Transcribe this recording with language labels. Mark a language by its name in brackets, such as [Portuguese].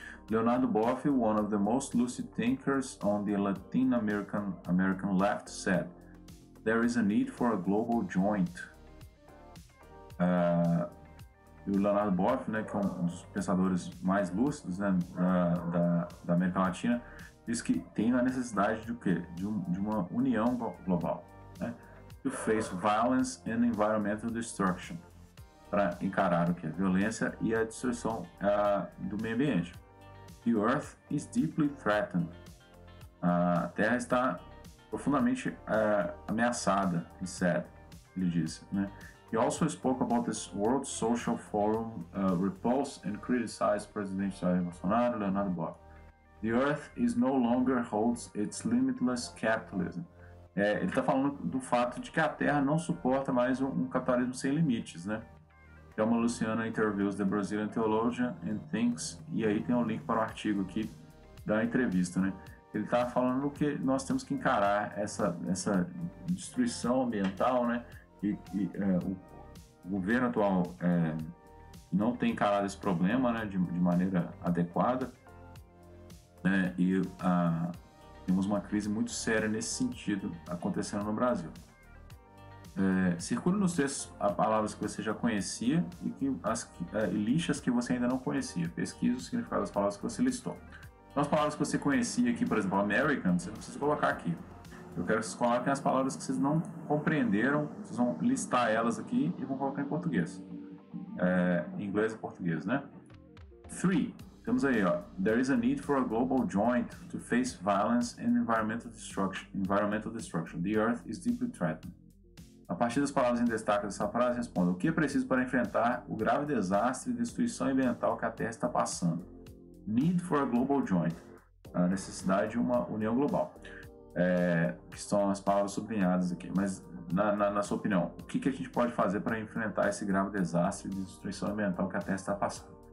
[English] Leonardo Boff, one of the most lucid thinkers on the Latin American left, said, "There is a need for a global joint." [Portuguese] E o Leonardo Boff, né, que é um dos pensadores mais lúcidos, né, da América Latina, diz que tem a necessidade de o quê? De uma união global, né? [English] To face violence and environmental destruction, [Portuguese] para encarar o que? A violência e a destruição do meio ambiente. [English] The Earth is deeply threatened. [Portuguese] A Terra está profundamente ameaçada, ele disse, né? [English] He also spoke about this World Social Forum repulsed and criticized President Jair Bolsonaro, Leonardo Boff. The Earth no longer holds its limitless capitalism. [Portuguese] Ele está falando do fato de que a Terra não suporta mais um capitalismo sem limites, né? [English] Thelma Luciana interviews the Brazilian theologian and thinks, [Portuguese] e aí tem um link para o artigo aqui da entrevista, né? Ele está falando que nós temos que encarar essa destruição ambiental, né? O governo atual não tem encarado esse problema, né, de maneira adequada, né, e temos uma crise muito séria nesse sentido acontecendo no Brasil. Circule nos textos palavras que você já conhecia e lixas que você ainda não conhecia. Pesquise o significado das palavras que você listou. Então, as palavras que você conhecia aqui, por exemplo, American, você não precisa colocar aqui. Eu quero que vocês coloquem as palavras que vocês não compreenderam, vocês vão listar elas aqui e vão colocar em português. Em inglês e português, né? 3. Temos aí, ó. [English] There is a need for a global joint to face violence and environmental destruction. The Earth is deeply threatened. [Portuguese] A partir das palavras em destaque dessa frase, responda: o que é preciso para enfrentar o grave desastre e destruição ambiental que a Terra está passando? [English] Need for a global joint. [Portuguese] A necessidade de uma união global. Que são as palavras sublinhadas aqui, mas na sua opinião, o que a gente pode fazer para enfrentar esse grave desastre de destruição ambiental que a Terra está passando?